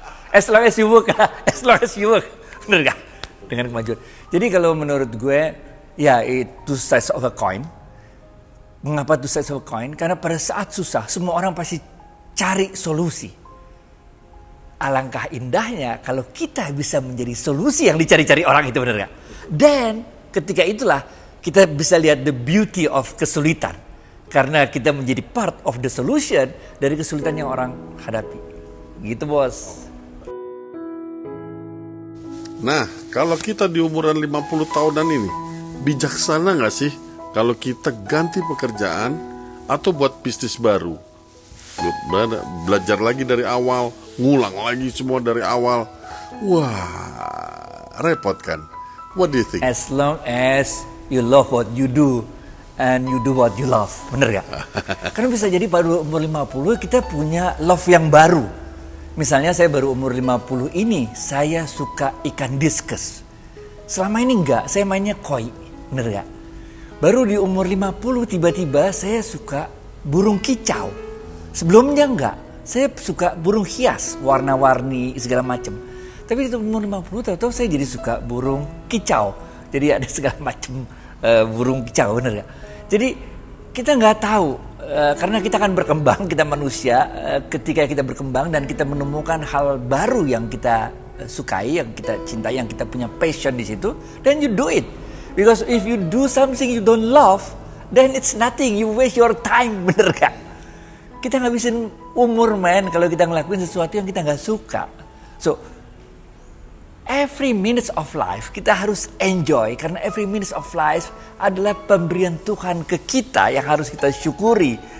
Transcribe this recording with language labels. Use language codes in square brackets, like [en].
[en] As long as you work, as long as you work. [id] Bener gak? Dengan kemajuan. Jadi kalau menurut gue, ya itu [en] two sides of a coin. [id] Mengapa [en] two sides of a coin? [id] Karena pada saat susah, semua orang pasti cari solusi. Alangkah indahnya kalau kita bisa menjadi solusi yang dicari-cari orang itu, benar gak? Dan ketika itulah kita bisa lihat [en] the beauty of [id] kesulitan. Karena kita menjadi [en] part of the solution [id] dari kesulitan yang orang hadapi. Gitu bos. Nah, kalau kita di umuran 50 tahunan ini, bijaksana gak sih kalau kita ganti pekerjaan atau buat bisnis baru? Belajar lagi dari awal, ngulang lagi semua dari awal. Wah, repot kan? [en] What do you think? As long as you love what you do and you do what you love. [id] Bener gak? Karena bisa jadi pada umur 50 kita punya love yang baru. Misalnya saya baru umur 50 ini, saya suka ikan diskus. Selama ini enggak, saya mainnya koi. Bener gak? Baru di umur 50 tiba-tiba saya suka burung kicau. Sebelumnya enggak, saya suka burung hias, warna-warni segala macam. Tapi di umur 50 tahu-tahu saya jadi suka burung kicau. Jadi ada segala macam burung kicau, bener gak? Jadi kita nggak tahu karena kita akan berkembang, kita manusia. Ketika kita berkembang dan kita menemukan hal baru yang kita sukai, yang kita cintai, yang kita punya passion di situ, [en] then you do it. Because if you do something you don't love, then it's nothing. You waste your time, [id] bener gak? Kita ngabisin umur men kalau kita ngelakuin sesuatu yang kita nggak suka. [en] So every minute of life [id] kita harus enjoy, karena [en] every minute of life [id] adalah pemberian Tuhan ke kita yang harus kita syukuri.